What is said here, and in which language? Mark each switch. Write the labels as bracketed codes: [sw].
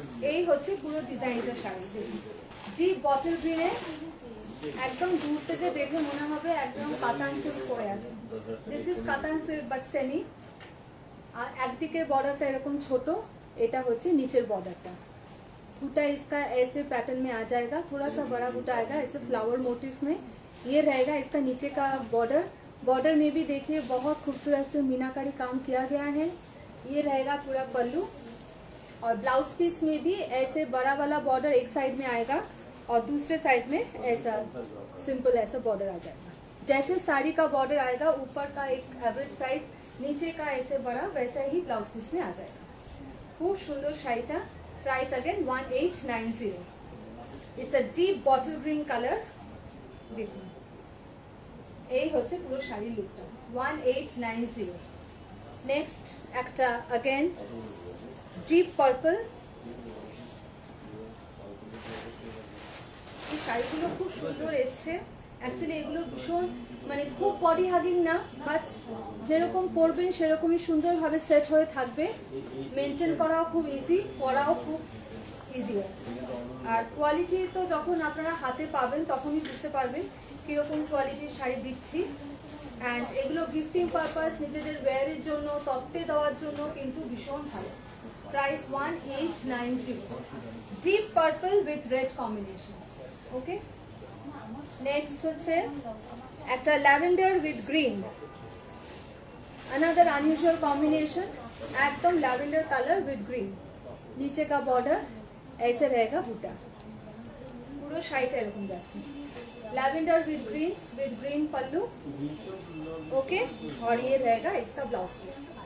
[bn] এই হচ্ছে পুরো ডিজাইনটা শাড়ি। দেখুন ডিপ বটল গ্রিনে, একদম দূর থেকে দেখে মনে হবে একদম কাতান সিল্ক পরে আছে। [en] This is katan silk but semi. [bn] আর একদিকের বর্ডারটা এরকম ছোট, এটা হচ্ছে নিচের বর্ডারটা। [hi] बूटा इसका ऐसे पैटर्न में आ जाएगा, थोड़ा सा बड़ा बूटा आएगा ऐसे फ्लावर मोटिव में। ये रहेगा इसका नीचे का बॉर्डर। बॉर्डर में भी देखिए बहुत खूबसूरत से मीनाकारी काम किया गया है। ये रहेगा पूरा पल्लू और ब्लाउज पीस में भी ऐसे बड़ा वाला बॉर्डर एक साइड में आएगा और दूसरे साइड में ऐसा सिंपल ऐसा बॉर्डर आ जाएगा। जैसे साड़ी का बॉर्डर आएगा ऊपर का एक एवरेज साइज, नीचे का ऐसे बड़ा, वैसा ही ब्लाउज पीस में आ जाएगा। [bn] खूब सुंदर शाड़ीटा। [en] Price again 1890। It's a deep bottle green colour. [bn] देखুন এই হচ্ছে পুরো শাড়ির লুকটা। 1890। নেক্সট একটা अगेन ডিপ পার্পল। এই শাড়িগুলো খুব সুন্দর এসছে। অ্যাকচুয়ালি এগুলো ভীষণ মানে খুব বডি হাগিং না, বাট যেরকম পরবেন সেরকমই সুন্দরভাবে সেট হয়ে থাকবে। মেনটেন করাও খুব ইজি, পরাও খুব ইজি। আর কোয়ালিটি তো যখন আপনারা হাতে পাবেন তখনই বুঝতে পারবেন কীরকম কোয়ালিটির শাড়ি দিচ্ছি। অ্যান্ড এগুলো গিফটিং পারপাস, নিজেদের ওয়্যারের জন্য, তত্ত্বে দেওয়ার জন্য কিন্তু ভীষণ ভালো। Price 1890। Deep purple with red combination. Okay, next হচ্ছে একটা lavender with green, [en] Another unusual combination. [hi] एकदम लैवेंडर कलर विद ग्रीन। नीचे का बॉर्डर ऐसे रहेगा बूटा, [bn] पूरा शाइट एरकम जाच्छे। [hi] Lavender with green pallu. Okay, और ये रहेगा इसका ब्लाउज पीस।